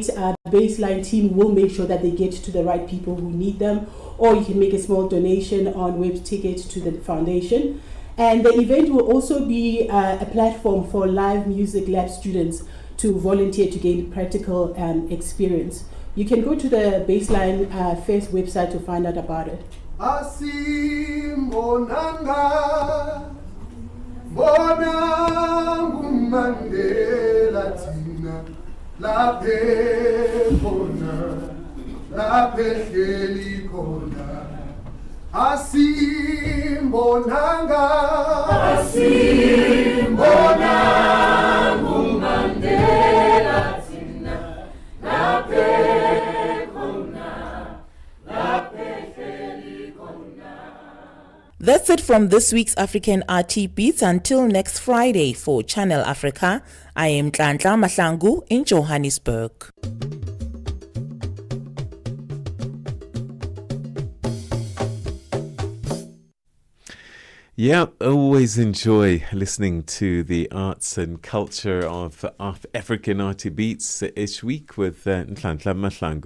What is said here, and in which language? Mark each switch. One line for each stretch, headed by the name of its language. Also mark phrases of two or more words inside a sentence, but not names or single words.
English: The Baseline team will make sure that they get to the right people who need them, or you can make a small donation on web ticket to the foundation. And the event will also be a platform for live music lab students to volunteer to gain practical experience. You can go to the Baseline Fest website to find out about it.
Zulu: Asimbonanga Bonangu Mandela Tina Lape Kona Lape Heli Kona Asimbonanga Asimbonangu Mandela Tina Lape Kona Lape Heli Kona.
English: That's it from this week's African RT Beats. Until next Friday for Channel Africa, I am Ntlanhla Mahlangu in Johannesburg. Yeah, always enjoy listening to the arts and culture of African RT Beats each week with Ntlanhla Mahlangu.